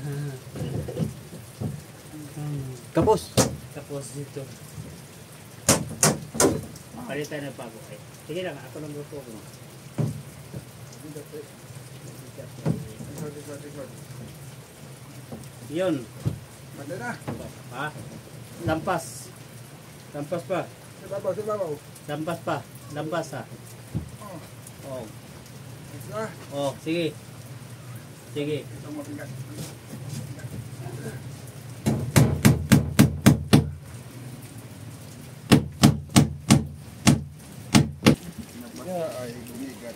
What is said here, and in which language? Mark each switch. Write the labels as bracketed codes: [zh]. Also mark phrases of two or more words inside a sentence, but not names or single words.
[tl] Tapos. Tapos dito. Palitan na bago. Sige lang, ako lang grupo ko. Yun. Pwede na. Ha? Lampas. Lampas pa. [ceb] Sibabaw, sibabaw. [tl] Lampas pa. Lampas ha. Oh, Oh. isa. Oh, sige. Sige. Ito mabigat. Ay, bumigat.